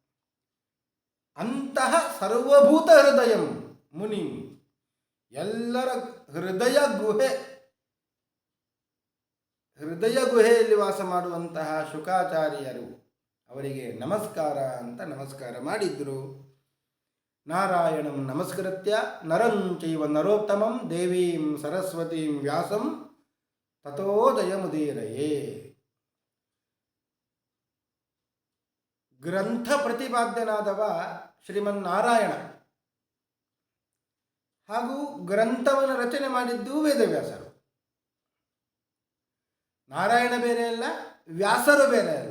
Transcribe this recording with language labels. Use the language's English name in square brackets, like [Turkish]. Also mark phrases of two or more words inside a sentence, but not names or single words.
[Kannada] ಅಂತಹ [Sanskrit] ಸರ್ವಭೂತ ಹೃದಯಂ ಮುನಿ, [Kannada] ಎಲ್ಲರ ಹೃದಯ ಗುಹೆಯಲ್ಲಿ ವಾಸ ಮಾಡುವಂತಹ ಶುಕಾಚಾರ್ಯರು ಅವರಿಗೆ ನಮಸ್ಕಾರ ಅಂತ ನಮಸ್ಕಾರ ಮಾಡಿದ್ರು. [Sanskrit] ನಾರಾಯಣಂ ನಮಸ್ಕೃತ್ಯ ನರಂ ಚೈವ ನರೋತ್ತಮಂ ದೇವೀಂ ಸರಸ್ವತೀಂ ವ್ಯಾಸಂ ತಥೋ ಜಯಮುದೀರಯೇ. [Kannada] ಗ್ರಂಥ ಪ್ರತಿಪಾದ್ಯನಾದವ ಶ್ರೀಮನ್ನಾರಾಯಣ ಹಾಗೂ ಗ್ರಂಥವನ್ನು ರಚನೆ ಮಾಡಿದ್ದು ವೇದವ್ಯಾಸರು. ನಾರಾಯಣ ಬೇರೆ ಅಲ್ಲ, ವ್ಯಾಸರು ಬೇರೆ ಅಲ್ಲ.